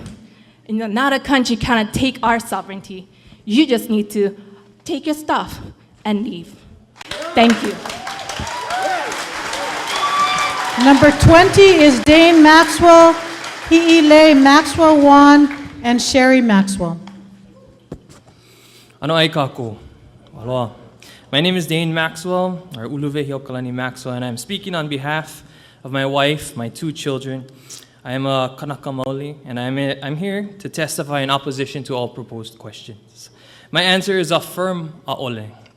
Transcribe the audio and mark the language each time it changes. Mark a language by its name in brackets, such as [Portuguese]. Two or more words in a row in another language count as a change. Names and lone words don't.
[English] And not a country cannot take our sovereignty. You just need to take your stuff and leave. Thank you. Number 20 is Dane Maxwell, Hi'ile Maxwell Wan, and Sherry Maxwell. [Hawaiian] Ano ai kako. Aloha. [English] My name is Dane Maxwell, or Uluve Hiokalani Maxwell, and I'm speaking on behalf of my wife, my 2 children. I am a Kanaka Maoli, and I'm here to testify in opposition to all proposed questions. My answer is a firm a'ole.